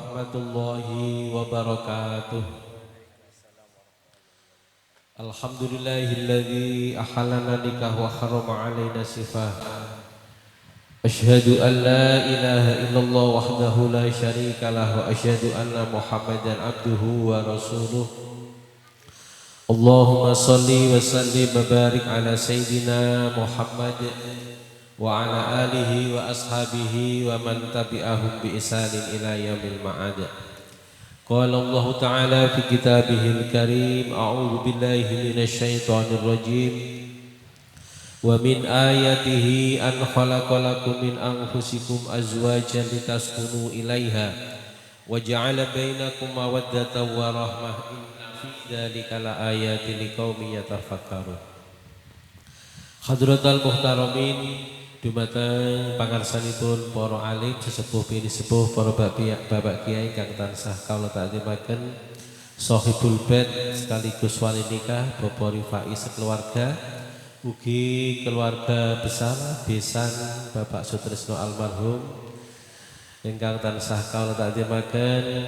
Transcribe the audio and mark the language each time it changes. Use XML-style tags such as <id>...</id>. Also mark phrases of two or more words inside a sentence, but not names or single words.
<ar>ورحمة الله وبركاته. الحمد لله الذي أحل لنا النكاح وحرم علينا السفاح. أشهد أن لا إله إلا الله وحده لا شريك له وأشهد أن محمدا عبده ورسوله. اللهم صل وسلم وبارك على سيدنا محمد وعلى آله وأصحابه ومن تبعهم بإحسان إلى يوم المعاد. قال الله تعالى في كتابه الكريم، أعوذ بالله من الشيطان الرجيم. ومن آياته أن خلق لكم من أنفسكم أزواجا لتسكنوا إليها وجعل بينكم مودة ورحمة، إن في ذلك لآيات لقوم يتفكرون. حضرة المحترمين,</ar> <jv>dumateng pangarsanipun para alim sesepuh bini sepuh, para bapak kiai kang tansah kawula takzimaken,</jv> <ar>صاحب البيت</ar> <jv>sekaligus wali nikah Bapak Rifai sekeluarga, ugi keluarga besar besan Bapak Sutrisno almarhum ingkang tansah kawula takzimaken,</jv>